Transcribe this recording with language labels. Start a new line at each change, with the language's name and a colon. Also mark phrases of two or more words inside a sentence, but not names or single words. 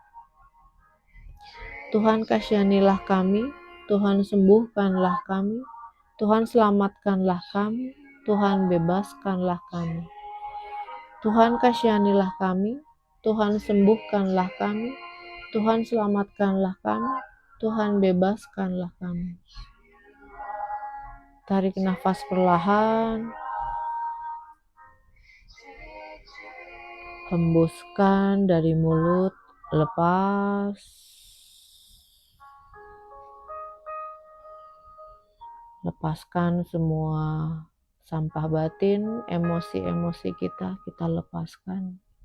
Indonesian: Tuhan kasihanilah kami, Tuhan sembuhkanlah kami, Tuhan selamatkanlah kami, Tuhan bebaskanlah kami. Tuhan kasihanilah kami, Tuhan sembuhkanlah kami, Tuhan selamatkanlah kami, Tuhan bebaskanlah kami. Tarik nafas perlahan, hembuskan dari mulut, lepas. Lepaskan semua sampah batin, emosi-emosi kita lepaskan.